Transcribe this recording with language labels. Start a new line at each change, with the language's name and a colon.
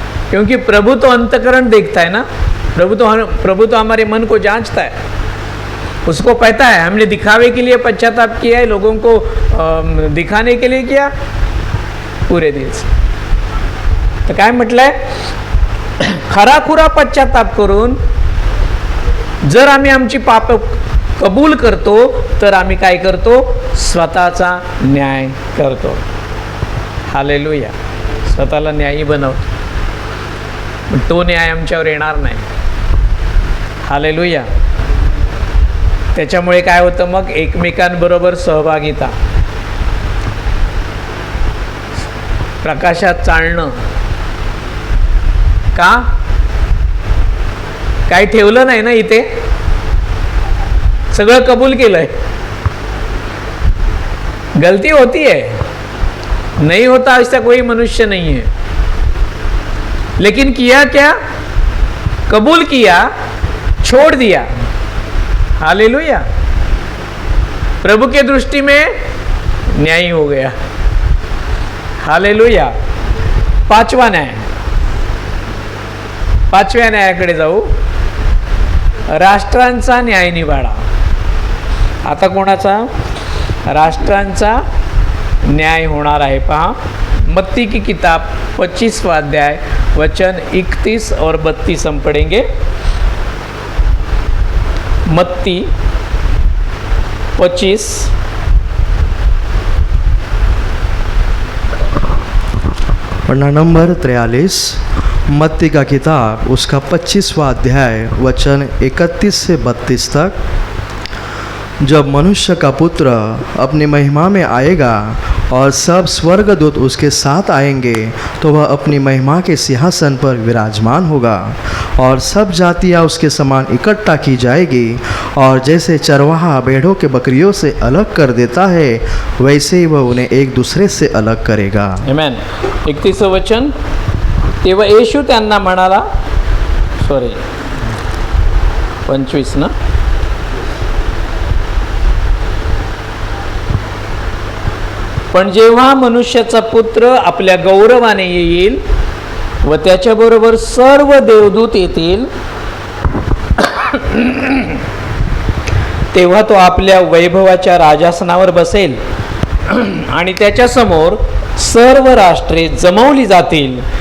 Hindi: क्योंकि प्रभु तो अंतकरण देखता है ना. प्रभु तो हमारे मन को जांचता है. उसको पता है हमने दिखावे के लिए पश्चाताप किया है, लोगों को दिखाने के लिए किया, पूरे दिल से.
Marathi: तर काय म्हटलंय? खराखुरा पश्चाताप करून जर आम्ही आमची पाप कबूल करतो तर आम्ही काय करतो? स्वतःचा न्याय करतो. हालेलुया. स्वतःला न्यायी बनवतो. तो न्याय आमच्यावर येणार नाही. हालेलुया. त्याच्यामुळे काय होतं मग? एकमेकांबरोबर सहभागिता, प्रकाशात चालणं. का? काही ठेवलं नाही ना इथे, सगळं कबूल केलंय.
Hindi: गलती होती है, नहीं होता ऐसा कोई मनुष्य नहीं है, लेकिन किया क्या? कबूल किया, छोड़ दिया. हालेलुया. प्रभु के दृष्टि में न्यायी हो गया.
Marathi: हालेलुया. पाचवा न्याय. पाचव्या न्यायाकडे जाऊ. राष्ट्रांचा न्याय निवाडा. आता कोणाचा? राष्ट्रांचा न्याय होणार आहे.
Hindi: पहा, मत्ती की किताब 25वां अध्याय वचन 31 और 32 हम पढ़ेंगे. मत्ती 25 पन्ना नंबर 43. मत्ती का किताब उसका 25वां अध्याय वचन 31 से 32 तक. जब मनुष्य का पुत्र अपनी महिमा में आएगा और सब स्वर्गदूत उसके साथ आएंगे तो वह अपनी महिमा के सिंहासन पर विराजमान होगा और सब जातियाँ उसके समान इकट्ठा की जाएगी. और जैसे चरवाहा भेड़ों के बकरियों से अलग कर देता है वैसे ही वह उन्हें एक दूसरे से अलग करेगा. आमेन.
Marathi: 31 वचन. तेव्हा येशू त्यांना म्हणाला, 25 ना. पण जेव्हा मनुष्याचा पुत्र आपल्या गौरवाने येईल व त्याच्याबरोबर सर्व देवदूत येतील, तेव्हा तो आपल्या वैभवाच्या राजासनावर बसेल आणि त्याच्यासमोर सर्व राष्ट्रे जमवली जातील.